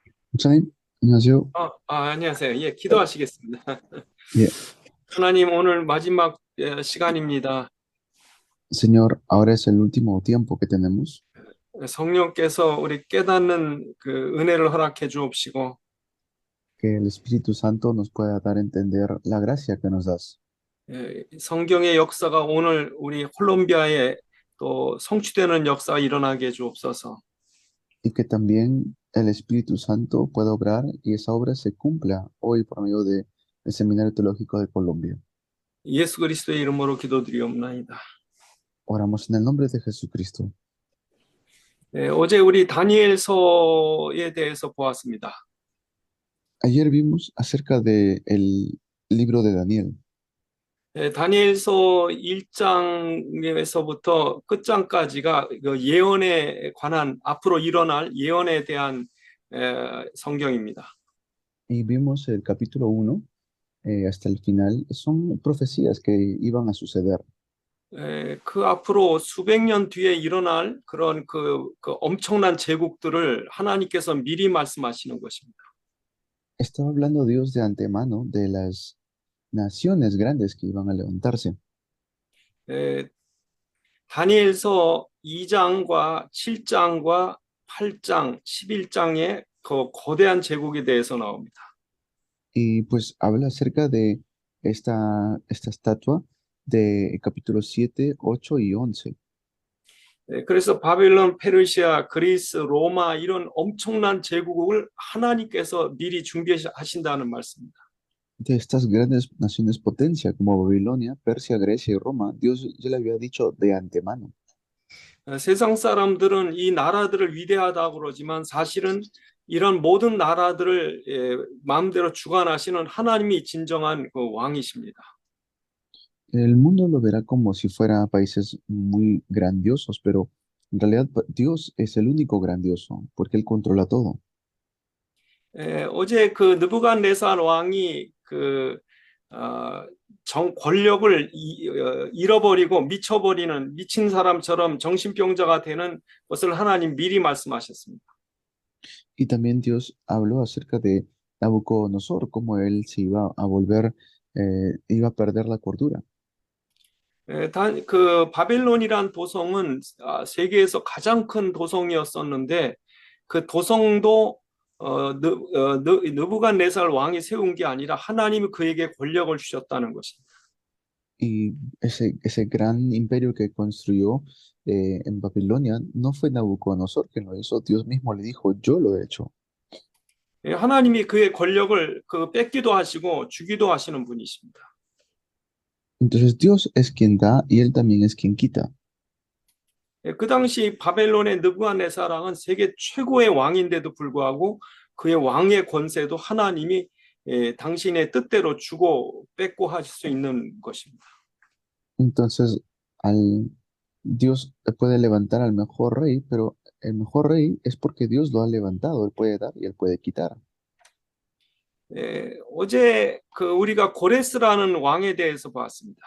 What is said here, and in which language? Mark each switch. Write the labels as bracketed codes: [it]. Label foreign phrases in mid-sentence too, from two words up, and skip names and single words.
[ko] 목사님, 안녕하세요. 안녕하세요. 예, 기도하시겠습니다. 예, 하나님, 오늘 마지막 시간입니다. [es] Señor, ahora es el último tiempo que tenemos, [ko] 성령께서 우리 깨닫는 그 은혜를 허락해 주옵시고, [es] que el Espíritu Santo nos pueda dar a entender la gracia que nos das [ko] 성경의 역사가 오늘 우리 콜롬비아에 또 성취되는 역사가 일어나게 해 주옵소서. [es] y que también el Espíritu Santo pueda obrar y esa obra se cumpla hoy por medio del Seminario Teológico de Colombia. [ko] 예수 그리스도의 이름으로 기도드리옵나이다. [es] Oramos en el nombre de Jesucristo. [ko] 어제 우리 다니엘서에 대해서 보았습니다. [es] Ayer vimos acerca del libro de Daniel. [ko] 다니엘서 1장에서부터 끝장까지가 그 예언에 관한 앞으로 일어날 예언에 대한 성경입니다. [es] Y vimos el capítulo 1 hasta el final. Son profecías que iban a suceder. [ko] 그 앞으로 수백 년 뒤에 일어날 그런 그 엄청난 제국들을 하나님께서 미리 말씀하시는 것입니다. [es] Estaba hablando Dios de antemano de las naciones grandes que iban a levantarse. [ko] 에, 다니엘서 2장과 7장과 8장, 11장의 그 거대한 제국에 대해서 나옵니다. [es] Y pues habla acerca de esta estatua de capítulo 7, 8 y 11. [ko] 그래서 바벨론, 페르시아, 그리스, 로마 이런 엄청난 제국을 하나님께서 미리 준비하신다는 말씀입니다. [es] De estas grandes naciones potencia como Babilonia, Persia, Grecia y Roma, Dios ya le había dicho de antemano. [ko] 세상 사람들은 이 나라들을 위대하다고 그러지만 사실은 이런 모든 나라들을 마음대로 주관하시는 하나님이 진정한 그 왕이십니다. [es] El mundo lo verá como si fuera países muy grandiosos, pero en realidad Dios es el único grandioso, porque Él controla todo. [ko] 어제 그 느부갓네살 왕이 그 권력을 잃어버리고 미쳐버리는 미친 사람처럼 정신병자가 되는 것을 하나님 미리 말씀하셨습니다. [es] Y también Dios habló acerca de Nabucodonosor, cómo él se iba a volver, iba a perder la cordura. [ko] 그 바벨론이란 도성은 세계에서 가장 큰 도성이었었는데 그 도성도 느부갓네살 왕이 세운 게 아니라 하나님이 그에게 권력을 주셨다는 것입니다. [es] Y ese gran imperio que construyó en Babilonia no fue Nabucodonosor quien lo hizo, Dios mismo le dijo, yo lo he hecho. [ko] 하나님이 그의 권력을 그 뺏기도 하시고 주기도 하시는 분이십니다. [es] Entonces Dios es quien da y Él también es quien quita. [ko] 그 당시 바벨론의 느부갓네살 왕은 세계 최고의 왕인데도 불구하고 그의 왕의 권세도 하나님이 당신의 뜻대로 주고 뺏고 하실 수 있는 것입니다. [es] Entonces, al, Dios puede levantar al mejor rey, pero el mejor rey es porque Dios lo ha levantado, Él puede dar y Él puede quitar. [ko] 어제 그 우리가 고레스라는 왕에 대해서 봤습니다.